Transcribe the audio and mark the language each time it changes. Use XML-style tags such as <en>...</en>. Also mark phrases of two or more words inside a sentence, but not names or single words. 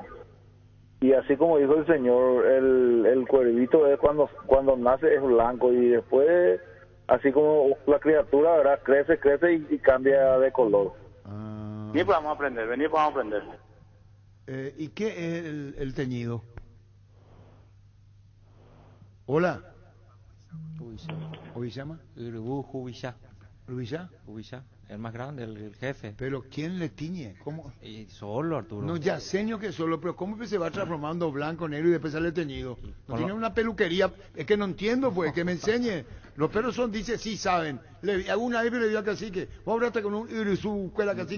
<es>Y así como dijo el señor, el cuervito es cuando nace es blanco y después, así como la criatura, ¿verdad? Crece y cambia de color. Vení, pues vamos a aprender. ¿Y qué es el teñido? Hola. ¿Ubishama? Urubú, Jubillá. ¿Ubishá? Jubillá, el más grande, el jefe. Pero ¿quién le tiñe? ¿Cómo? Y solo, Arturo. No, ya señor que solo, pero ¿cómo que se va transformando blanco, negro y después sale teñido? No tiene una peluquería, es que no entiendo, pues, que me enseñe. Los perros dice, sí saben. Alguna vez le dio al cacique, vos hablaste con un irisú, cuela cacique.</es>